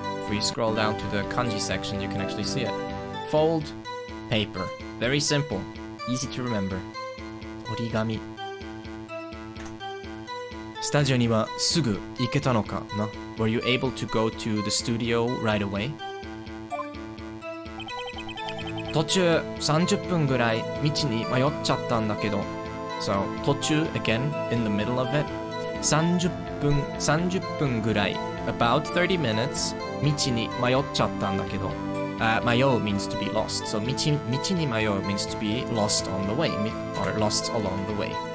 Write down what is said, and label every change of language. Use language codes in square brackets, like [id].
[en] If we scroll down to the kanji section, you can actually see it. Fold, paper. Very simple. Easy to remember. Origami. [ja] Studio ni wa sugu iketa no ka na? [en] Were you able to go to the studio right away? [ja] 途中30分ぐらい道に迷っちゃったんだけど。 [en] So, 途中 again in the middle of it. [ja] 30分ぐらい [en] about 30 minutes [ja] 道に迷っちゃったんだけど。 [en] Mayo means to be lost. So, 道に迷う means to be lost on the way, or lost along the way.